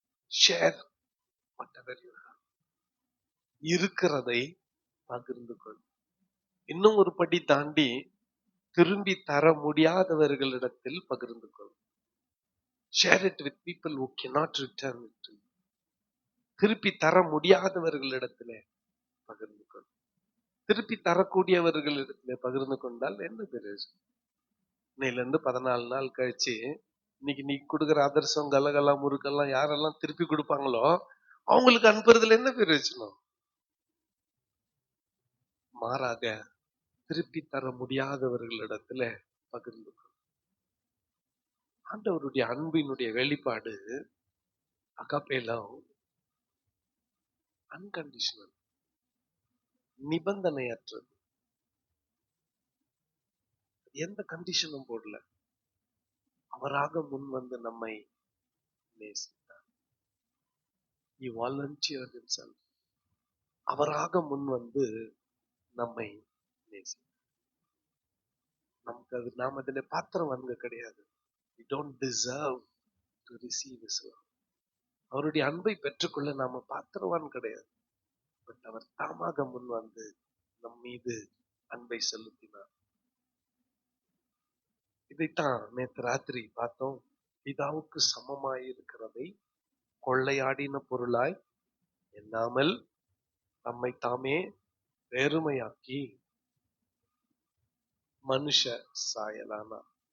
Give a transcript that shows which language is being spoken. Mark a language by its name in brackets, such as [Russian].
[English] Share whatever you have. [Tamil] இருக்கிறதை பகிர்ந்து கொள். இன்னும் ஒரு படி தாண்டி திரும்பி தர முடியாதவர்களிடத்தில் பகிர்ந்து கொள். [English] Share it with people who cannot return it to you. [Tamil] திருப்பி தர முடியாதவர்களிடத்துல பகிர்ந்து கொள். திருப்பி தரக்கூடியவர்களிடத்துல பகிர்ந்து கொண்டால் என்ன பிரயோஜனம்? இன்னையில இருந்து 14 நாள் கழிச்சு இன்னைக்கு நீ கொடுக்குற அதிரசம் கலகலாம் முறுக்கெல்லாம் யாரெல்லாம் திருப்பி கொடுப்பாங்களோ அவங்களுக்கு அனுப்புறதுல என்ன பிரயோஜனம்? மாறாக திருப்பி தர முடியாதவர்களிடத்துல பகிர்ந்து கொள். ஆண்டவருடைய அன்பினுடைய வெளிப்பாடு அகாபேலாம் அன்கண்டிஷனல், நிபந்தனையற்றது. எந்த கண்டிஷனும் போடல. அவராக முன் வந்து நம்மை நேசித்தார். [English] He volunteered himself. [Tamil] அவராக முன் வந்து நம்மை நேசித்தார். நமக்கு அது நாம் அதில் பாத்திரம் வாங்க கிடையாது. [English] We don't deserve to receive his love. [Tamil] அவருடைய அன்பை பெற்றுக்கொள்ள நாம பாத்திரவான் கிடையாது. பட் அவர் தாமாக முன் வந்து நம் மீது அன்பை செலுத்தினார். இதைத்தான் நேற்று ராத்திரி பார்த்தோம். பிதாவுக்கு சமமாய் இருக்கிறதை கொள்ளையாடின பொருளாய் எண்ணாமல் தம்மை தாமே வெறுமையாக்கி மனுஷ சாயலானார்.